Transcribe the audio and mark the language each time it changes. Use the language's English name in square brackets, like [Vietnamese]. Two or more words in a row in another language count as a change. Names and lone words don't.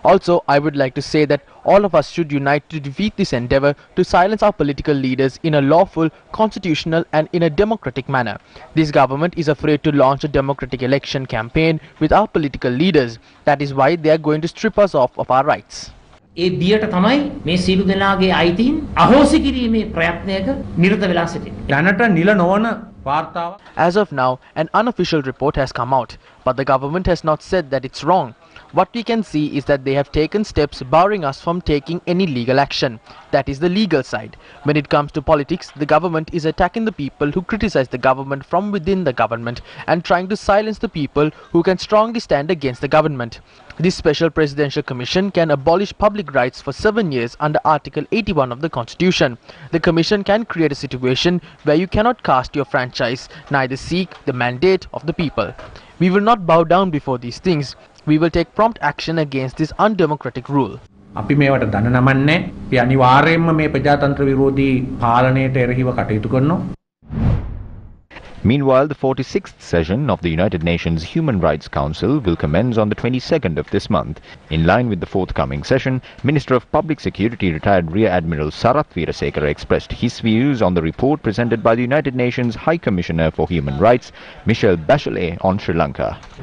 [English] Also, I would like to say that all of us should unite to defeat this endeavor to silence our political leaders in a lawful, constitutional and in a democratic manner. This government is afraid to launch a democratic election campaign with our political leaders. That is why they are going to strip us of our rights. [Sinhala] ඒ බියට තමයි මේ සීළු දෙනාගේ අයිතීන් අහෝසි කිරීමේ ප්‍රයත්නයක නිරත වෙලා සිටින්නේ. දැනට නිල නොවන වාර්තාව. [English] As of now, an unofficial report has come out, but the government has not said that it's wrong. What we can see is that they have taken steps barring us from taking any legal action. That is the legal side. When it comes to politics, the government is attacking the people who criticize the government from within the government and trying to silence the people who can strongly stand against the government. This special presidential commission can abolish public rights for 7 years under Article 81 of the Constitution. The commission can create a situation where you cannot cast your franchise, neither seek the mandate of the people. We will not bow down before these things. We will take prompt action against this undemocratic rule. [Sinhala] අපි මේවට දන නමන්නේ. අපි අනිවාර්යයෙන්ම මේ ප්‍රජාතන්ත්‍ර විරෝධී පාලනයට එරෙහිව කටයුතු කරනවා. [English] Meanwhile, the 46th session of the United Nations Human Rights Council will commence on the 22nd of this month. In line with the forthcoming session, Minister of Public Security retired Rear Admiral Sarath Weerasekara expressed his views on the report presented by the United Nations High Commissioner for Human Rights, Michelle Bachelet, on Sri Lanka.